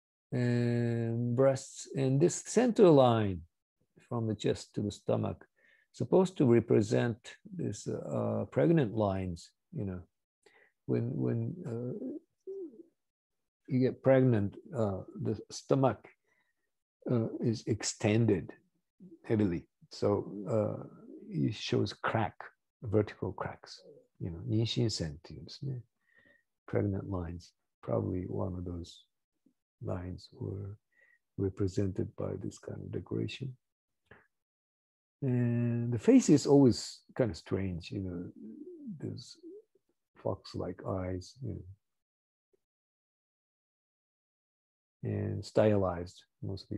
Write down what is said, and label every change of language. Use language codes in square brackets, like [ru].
[en] And breasts, and this center line from the chest to the stomach, supposed to represent this pregnant lines. You know, when you get pregnant, the stomach is extended heavily, so it shows crack, vertical cracks. You know, [ja] 妊娠線っていうんですね. [en] Pregnant lines. Probably one of those lines were represented by this kind of decoration. And the face is always kind of strange, you know, there's fox-like eyes, you know, and stylized mostly.